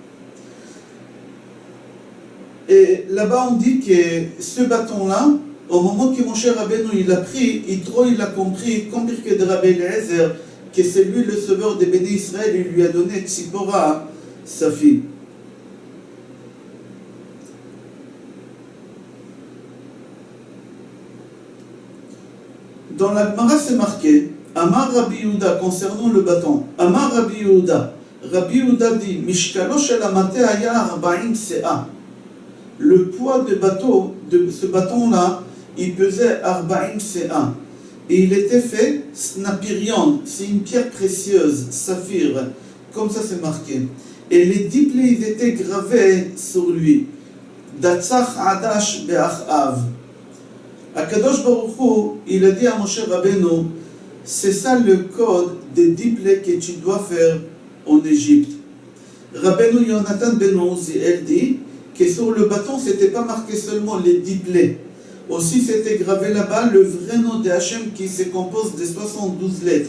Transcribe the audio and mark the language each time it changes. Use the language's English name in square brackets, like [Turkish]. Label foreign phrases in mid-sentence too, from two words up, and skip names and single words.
[French] Et là-bas on dit que ce bâton-là, au moment que Moshe Rabbeinu il a pris, il a compris, comme Pirkei de Rabbi Eliezer, que c'est lui le sauveur des bénis Israël, il lui a donné Tzipora, sa fille. Dans la Gemara, c'est marqué, [Hebrew] אמר רבי יהודה, [French] concernant le bâton. [Hebrew] אמר רבי יהודה. Rabbi Yehuda dit, משקלו של המטה היה 40 סאה. [French] Le poids de ce bâton-là, il pesait 40 se'a. Et il était fait snapirion, c'est une pierre précieuse, saphir, comme ça c'est marqué. Et les 10 plaies, ils étaient gravés sur lui. [Hebrew] דצ"ך עד"ש באח"ב. הקדוש ברוך הוא, [French] il a dit à Moshe Rabbeinu, c'est ça le code des 10 plaies que tu dois faire en Égypte. Rabbeinu Yonatan ben Uziel dit que sur le bâton, c'était pas marqué seulement les 10 plaies. Aussi, c'était gravé là-bas le vrai nom de Hachem qui se compose de 72 lettres.